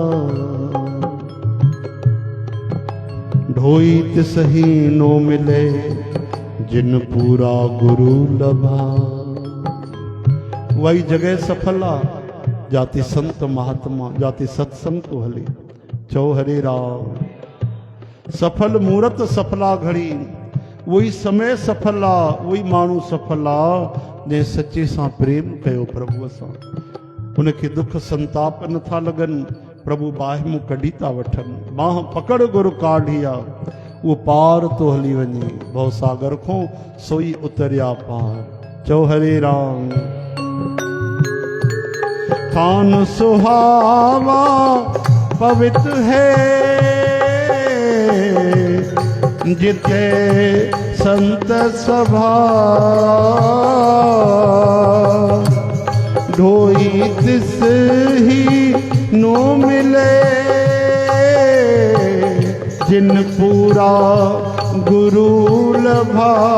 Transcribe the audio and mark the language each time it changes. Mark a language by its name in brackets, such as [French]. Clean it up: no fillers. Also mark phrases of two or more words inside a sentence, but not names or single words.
[Punjabi] ਢੋਈ ਤਿਸਹੀ ਨੋ ਮਿਲੇ ਜਿਨ ਪੂਰਾ ਗੁਰੂ ਲਭਾ। [Sindhi] वही जगह सफला जाति संत महात्मा जाति सत्संग को हले। चौ हरे राम। सफल मूरत सफला घड़ी, वही समय सफला वही माण्हू सफला ने सच्चे सां प्रेम कयो प्रभु सां। उनखे दुख संताप न था लगन, प्रभु बाहि मुंह कढी था वठन। बाह पकड़ गुरु काढ़िया वो पार तो हली वञे, भव सागर खो सोई उतरिया पार। चौ हरे राम। [Punjabi] ਥਾਨ ਸੁਹਾਵਾ ਪਵਿੱਤਰ ਹੈ ਜਿੱਥੇ ਸੰਤ ਸਭਾ। ਢੋਈ ਤਿਸ ਹੀ ਨੋ ਮਿਲੇ ਜਿਨ ਪੂਰਾ ਗੁਰੂ ਲਭਾ।